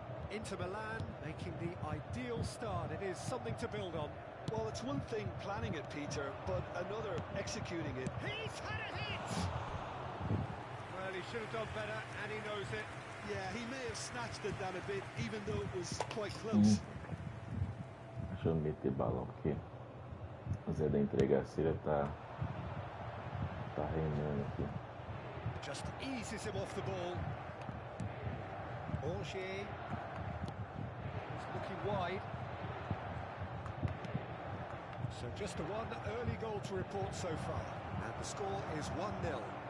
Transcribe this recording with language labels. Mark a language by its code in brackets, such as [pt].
[en] Inter Milan making the ideal start. It is something to build on. Well, it's one thing planning it, Peter, but another executing it. He's had a hit! Well, he should have done better, and he knows it. Yeah, he may have snatched it down a bit, even though it was quite close. [pt] Deixa eu meter balão, porque o Zé da entregaceira tá reinando aqui. [en] Just eases him off the ball. Orgier is looking wide. So just the one early goal to report so far. And The score is 1-0.